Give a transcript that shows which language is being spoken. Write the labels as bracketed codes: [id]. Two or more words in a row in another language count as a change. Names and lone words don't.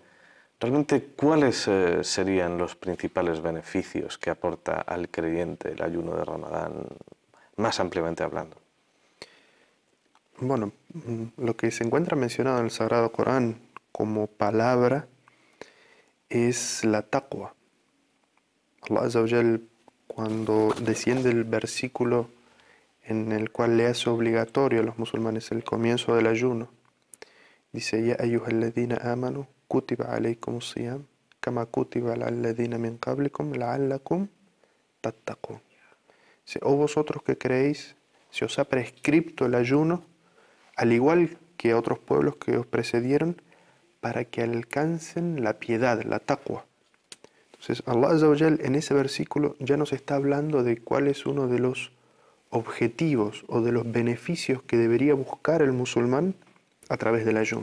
[es] Realmente, ¿cuáles serían los principales beneficios que aporta al creyente el ayuno de Ramadán, más ampliamente hablando? Bueno, lo que se encuentra mencionado en el Sagrado Corán como palabra es la taqwa. [ar] الله عز وجل, [es] cuando desciende el versículo en el cual le hace obligatorio a los musulmanes el comienzo del ayuno, dice: [ar] يا أيها الذين آمنوا كتب عليكم الصيام كما كتب على الذين من قبلكم لعلكم تتقون. [es] Dice: oh vosotros que creéis, se os ha prescripto el ayuno, al igual que a otros pueblos que os precedieron, para que alcancen la piedad, la taqwa. Entonces, [ar] الله عز وجل [es] en ese versículo ya nos está hablando de cuál es uno de los objetivos o de los beneficios que debería buscar el musulmán a través del ayuno.